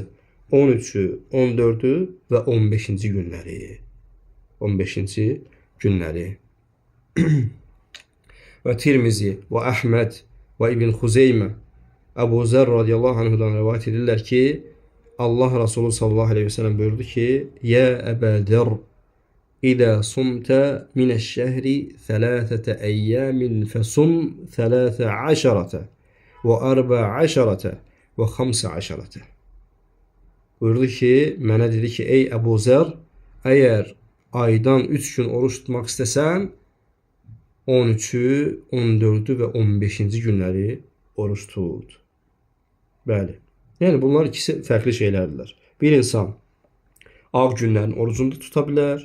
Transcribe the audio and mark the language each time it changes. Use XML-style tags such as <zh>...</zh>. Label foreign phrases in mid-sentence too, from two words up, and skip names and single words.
<az>13-ü, 14-ü və 15-ci günləri. 15-ci günləri. Və Tirmizi və Əhməd və İbn Xuzeymə Əbu Zər</az> <ar>رضي الله عنه</ar> <az>rəvayət edirlər ki, Allah Resulü</az> <ar>صلى الله عليه وسلم</ar> <az>buyurdu ki:</az> <ar>"يا أبا ذر إذا صمت من الشهر 3 أيام فصم 13 و 14 و 15."</ar> <az>Buyurdu ki, mənə dedi ki, ey Əbu Zər, əgər aydan 3 gün oruç tutmaq istəsən, 13-ü, 14-ü və 15-ci günləri oruç tut. Bəli. Yəni bunlar ikisi fərqli şeylərdirlər. Bir insan ağ günlərin orucunu da tuta bilər.</az>